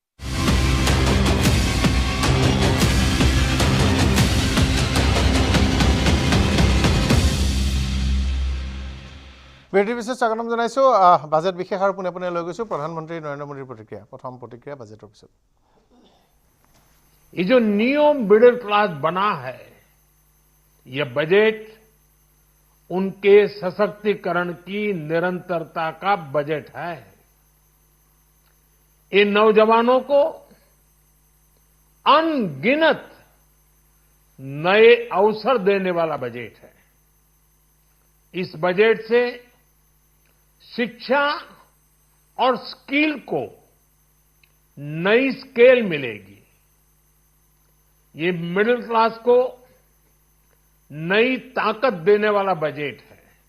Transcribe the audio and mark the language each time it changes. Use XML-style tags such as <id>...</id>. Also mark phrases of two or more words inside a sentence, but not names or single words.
<as>বিৰতিৰ পিছত স্বাগতম জনাইছো বাজেট বিশেষ আৰু পুনে লৈ গৈছো প্ৰধানমন্ত্ৰী নৰেন্দ্ৰ মোদীৰ প্ৰতিক্ৰিয়া প্ৰথম প্ৰতিক্ৰিয়া বাজেটৰ পিছত</as> <hi>ये जो</hi> <en>new middle class</en> <hi>बना है ये बजट उनके सशक्तिकरण की निरंतरता का बजट है इन नौजवानों को अनगिनत नए अवसर देने वाला बजट है इस बजट से शिक्षा और स्किल को नई स्केल मिलेगी ये</hi> <en>middle class</en> <hi>को नई ताकत देने वाला बजट है</hi>